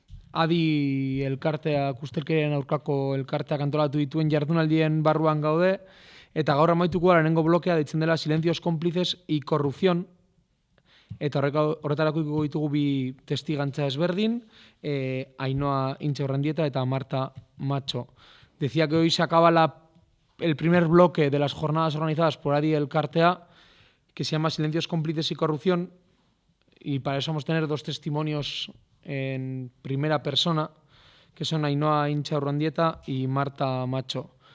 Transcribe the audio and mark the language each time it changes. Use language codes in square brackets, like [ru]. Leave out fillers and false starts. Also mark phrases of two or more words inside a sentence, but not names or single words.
[eu] Adi elkarteak, ustelkeriaren aurkako elkarteak antolatu dituen jardunaldien barruan gaude, eta gaur amaituko lehenengo blokea deitzen dela Silencios cómplices y corrupción, eta horretarako ditugu bi testigantza ezberdin, Ainhoa Intxaurrandieta eta Marta Macho. [es] Decía que hoy se acaba el primer bloque de las jornadas organizadas por Adi Elkartea, que se llama Silencios cómplices y corrupción, y para eso vamos a tener dos testimonios en primera persona, que son Ainhoa Intxaurrandieta y Marta Macho.